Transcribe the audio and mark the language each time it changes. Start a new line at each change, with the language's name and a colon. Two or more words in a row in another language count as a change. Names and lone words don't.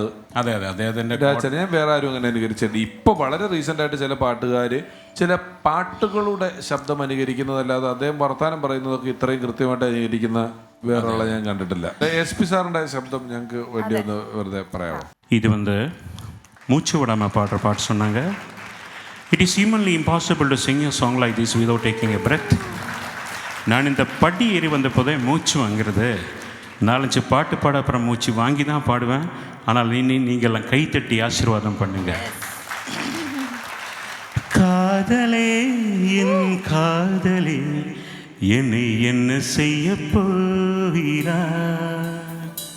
Malayalam: അതെ അദ്ദേഹത്തിന്റെ രാജേട്ടൻ. ഞാൻ വേറെ ആരും അങ്ങനെ അനുകരിച്ചിട്ടുണ്ട്. ഇപ്പൊ വളരെ റീസെന്റ് ആയിട്ട് ചില പാട്ടുകാര് ചില പാട്ടുകളുടെ ശബ്ദം അനുകരിക്കുന്നതല്ലാതെ അദ്ദേഹം വർത്താനം പറയുന്നതൊക്കെ ഇത്രയും കൃത്യമായിട്ട് അനുകരിക്കുന്ന വേറെയുള്ള ഞാൻ കണ്ടിട്ടില്ല. SP സാറിന്റെ ശബ്ദം ഞങ്ങൾക്ക് വേണ്ടി ഒന്ന് വെറുതെ പറയാമോ?
Tamil: இது மூச்சு விடாமல் பாடுற பாட்டு சொன்னாங்க.
English: it is humanly impossible to sing a song like this without taking a breath.
Tamil: நான் இந்த படி ஏறி வந்த போதே மூச்சு வாங்கிறது. 4-5 பாட்டு பாட அப்புறம் மூச்சு வாங்கி தான் பாடுவேன். ஆனால் நீங்கள்லாம் கைத்தட்டி ஆசீர்வாதம் பண்ணுங்க. காதலே என் காதலே என்னை என்ன செய்ய போகிறாய்?